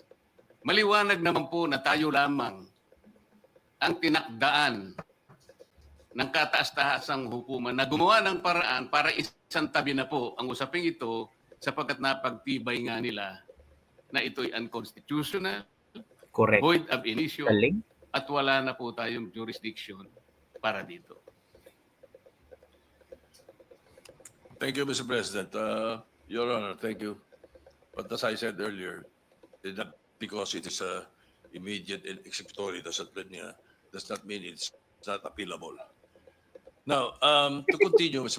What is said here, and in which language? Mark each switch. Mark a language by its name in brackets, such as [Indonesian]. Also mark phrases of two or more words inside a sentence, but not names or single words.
[Filipino] Maliwanag naman po na tayo lamang ang tinakdaan ng kataas-taasang hukuman na gumawa ng paraan para isang tabi na po ang usaping ito sapagkat napagtibay nga nila na ito'y unconstitutional, [English] Correct. [Latin] void ab initio, [Filipino] Galing. at wala na po tayong jurisdiction para dito. [English] Thank you, Mr. President. Your Honor, thank you. But as I said earlier, not because it is immediate and executory does not mean it's not appealable. Now, to continue, Mr.